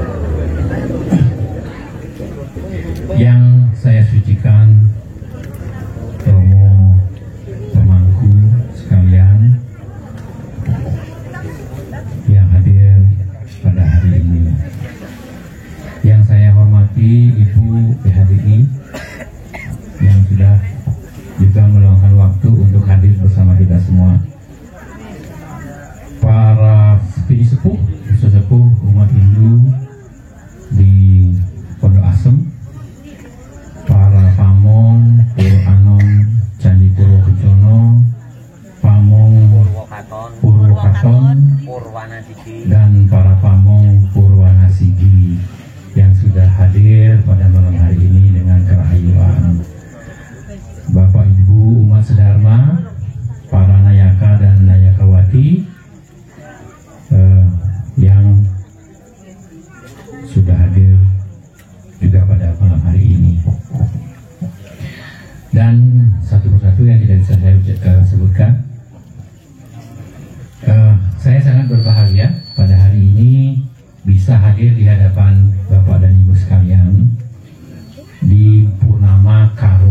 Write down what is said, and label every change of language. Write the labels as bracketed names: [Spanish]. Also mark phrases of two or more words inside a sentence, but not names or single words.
[Indonesian] Yang saya sucikan, Romo pemangku sekalian yang hadir pada hari ini, yang saya hormati Ibu PHDI yang sudah juga meluangkan waktu untuk hadir bersama kita semua, para sepuh sesepuh umat Hindu di Pondok Asem, para pamong Puro Anom Candi Puro Kencono, pamong Purwokaton, dan para pamong Purwanasigi yang sudah hadir pada malam hari ini dengan kerahayuan. Bapak Ibu umat sedharma, para nayaka dan nayakawati yang sudah hadir juga pada malam hari ini. Dan satu persatu yang tidak bisa saya sebutkan, saya sangat berbahagia pada hari ini bisa hadir di hadapan Bapak dan Ibu sekalian di Purnama Karo.